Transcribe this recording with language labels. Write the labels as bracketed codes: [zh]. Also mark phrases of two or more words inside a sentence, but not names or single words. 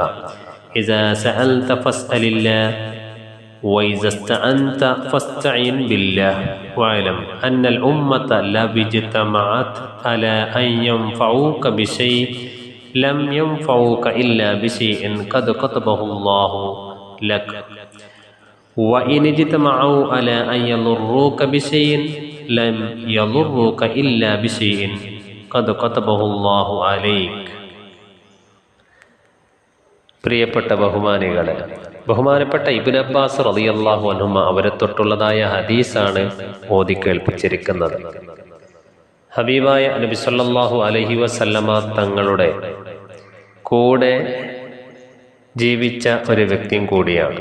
[ar] إذا سألت فاسأل الله وإذا استعنت فاستعن بالله واعلم أن الأمة لو اجتمعت على أن ينفعوك بشيء لم ينفعوك إلا بشيء قد كتبه الله لك وإن اجتمعوا على أن يضروك بشيء لم يضروك إلا بشيء قد كتبه الله عليك. [ml] പ്രിയപ്പെട്ട ബഹുമാനപ്പെട്ട ഇബ്നു അബ്ബാസ് [ar] رضي الله عنهما [ml] അവരെ തൊട്ടുള്ളതായ ഹദീസാണ് ഓതി കേൾപ്പിച്ചിരിക്കുന്നത്. ഹബീബായ നബി [ar] صلى الله عليه وسلم [ml] തങ്ങളുടെ കൂടെ ജീവിച്ച ഒരു വ്യക്തിയും കൂടിയാണ്.